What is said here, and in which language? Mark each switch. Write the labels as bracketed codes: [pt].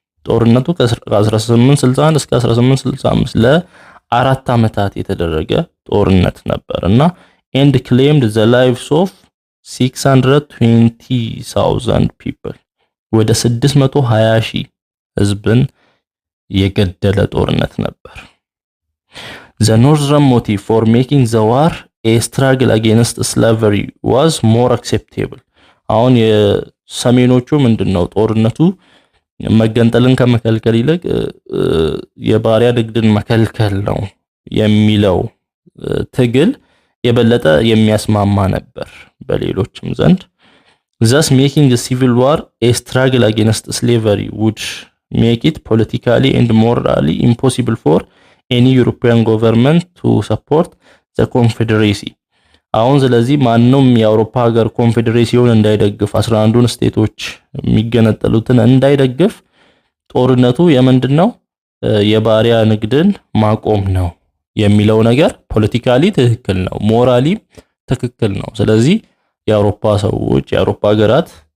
[am] ጦርነቱ ከ1861 እስከ 1865 ለአራት ዓመታት የተደረገ ጦርነት ነበርና [en] and claimed the lives of 620,000 people. [am] ወደ 620,000 ህዝብን የገደለ ጦርነት ነበር። [en] The northern motive for making the war a struggle against slavery was more acceptable. [am] አሁን የሰሜኖቹ ምንድነው ጦርነቱ መገንጠልን ከመከልከል ይልቅ የባሪያ ንግድን መከልከል ነው የሚለው ትግል የበለጠ የሚያስማማ ነበር በሌሎችም ዘንድ። [en] Thus making the civil war a struggle against slavery would make it politically and morally impossible for any European government to support the Confederacy. [am] አሁን ስለዚህ ማንንም የአውሮፓ ሀገር ኮንፌዴሬሽን እንዳይደግፍ 11ዱን ስቴቶች የሚገነጠሉትን እንዳይደግፍ ጦርነቱ የምንድነው የባሪያ ንግድን ማቆም ነው የሚለው ነገር ፖለቲካሊ ትክክል ነው ሞራሊ ትክክል ነው ስለዚህ የአውሮፓ ሰዎች የአውሮፓ ሀገራት